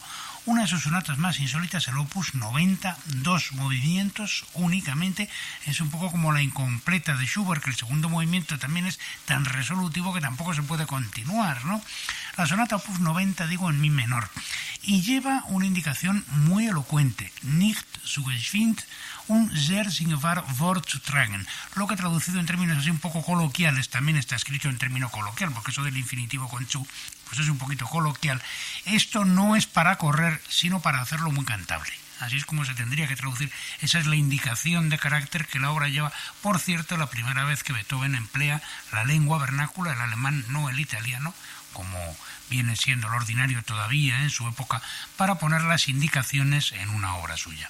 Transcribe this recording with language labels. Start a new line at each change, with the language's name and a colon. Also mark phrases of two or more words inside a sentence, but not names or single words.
Spanish: Una de sus sonatas más insólitas, el Opus 90, 2 movimientos únicamente. Es un poco como la incompleta de Schubert, que el segundo movimiento también es tan resolutivo que tampoco se puede continuar, ¿no? La sonata Opus 90, digo, en mi menor, y lleva una indicación muy elocuente:
German: nicht zu geschwind, un sehr singbar Wort zu tragen,
Spanish: lo que traducido en términos así un poco coloquiales, también está escrito en término coloquial, porque eso del infinitivo con zu, pues es un poquito coloquial. Esto no es para correr, sino para hacerlo muy cantable. Así es como se tendría que traducir. Esa es la indicación de carácter que la obra lleva. Por cierto, la primera vez que Beethoven emplea la lengua vernácula, el alemán, no el italiano, como viene siendo lo ordinario todavía en su época, para poner las indicaciones en una obra suya.